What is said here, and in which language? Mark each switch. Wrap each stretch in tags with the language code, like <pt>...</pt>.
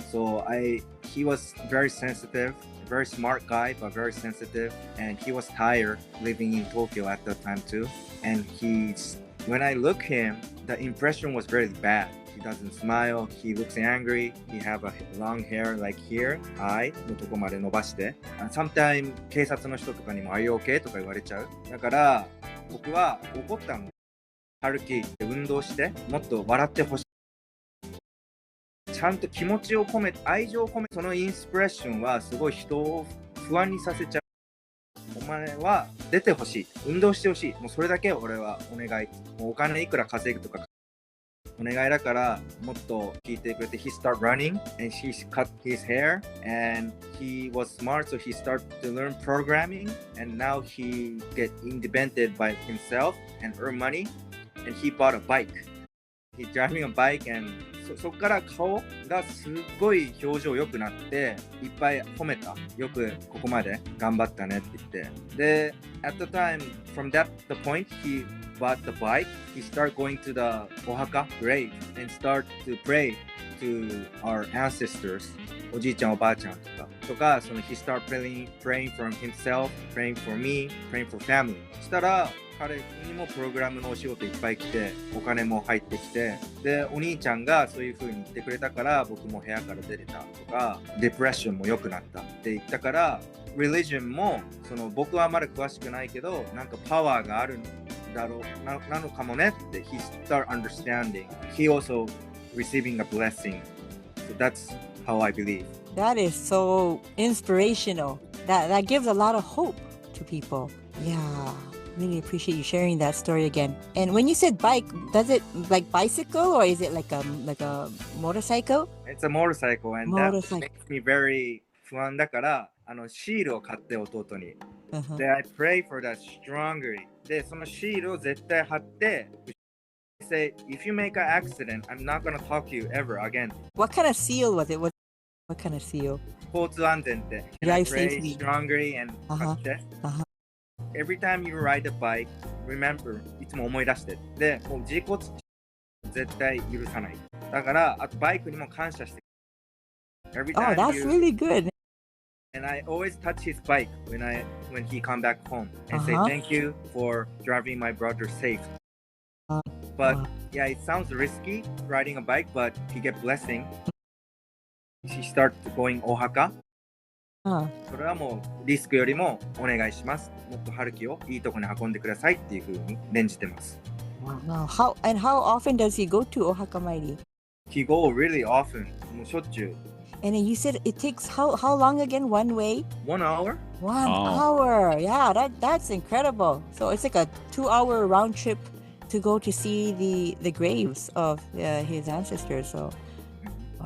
<en>So he was very sensitive, very smart guy, but very sensitive, and he was tired living in Tokyo at that time too. And when I look him, the impression was very bad. He doesn't smile, he looks angry, he have a long hair like here, eye</en> <ja>のとこまで伸ばして、</ja> <en>sometimes</en> <ja>警察の人とかにも</ja> <en>Are you okay?</en> <ja>とか言われちゃう。だから僕は怒ったの。春樹運動してもっと笑ってほしい。ちゃんと気持ちを込めて愛情を込めて、そのインスピレーションはすごい人を不安にさせちゃう。お前は出てほしい、運動してほしい、もうそれだけ俺はお願い。もうお金いくら稼ぐとかお願いだからもっと聞いてくれて。</ja> <en>He started running and he cut his hair and he was smart, so he started to learn programming, and now he get independent by himself and earn money, and he bought a bike. He's driving a bike, and</en> <ja>そこから顔がすごい表情良くなっていっぱい褒めた。よくここまで頑張ったねって言って。</ja> <en>で、at the time, from the point he bought the bike, he started going to the Ohaka grave and start to pray to our ancestors.</en> <ja>おじいちゃんおばあちゃんとか、その</ja> <en>he start praying for himself, praying for me, praying for family.</en> <ja>したら彼にもプログラムのお仕事いっぱい来て、お金も入ってきて、でお兄ちゃんがそういう風に言ってくれたから僕も部屋から出れたとか、デプレッションも良くなったって言ったから、religion もその僕はまだ詳しくないけど、なんかパワーがあるんだろう なのかもねって。</ja> <en>He start understanding. He also receiving a blessing. So that's how I believe. That is so inspirational. That gives a lot of hope to people. Yeah. Really appreciate you sharing that story again. And when you said bike, does it like bicycle or is it like a motorcycle? It's a motorcycle, and that makes me very</en> <ja>不安だからシールを買って弟に。</ja> <en>で、I pray for that strongly.</en> <ja>で、そのシールを絶対貼って、</ja> <en>say, if you make an accident, I'm not gonna talk to you ever again. What kind of seal was it? What kind of seal?</en> <ja>交通安全って。</ja> <en>I pray strongly and 買って。 Every time you ride a bike, remember,</en> <ja>いつも思い出して。で、もう事故絶対許さない。だから、あとバイクにも感謝して。</ja> <en>Every time that's really good. And I always touch his bike when he come back home and say thank you for driving my brother safe. But yeah, it sounds risky riding a bike, but he get blessing. He start going Ohaka.</en> <ja>それはもうリスクよりもお願いします。もっと春樹をいいとこに運んでくださいっていう風に念じてます。</ja> <en>Wow. How often does he go to Ohaka Mighty? He go really often.</en> <ja>もうしょっちゅう。</ja> <en>And then you said it takes how long again? One way? 1 hour? 1 hour. Yeah, that's incredible. So it's like a 2-hour round trip to go to see the graves of his ancestors. So, wow.</en>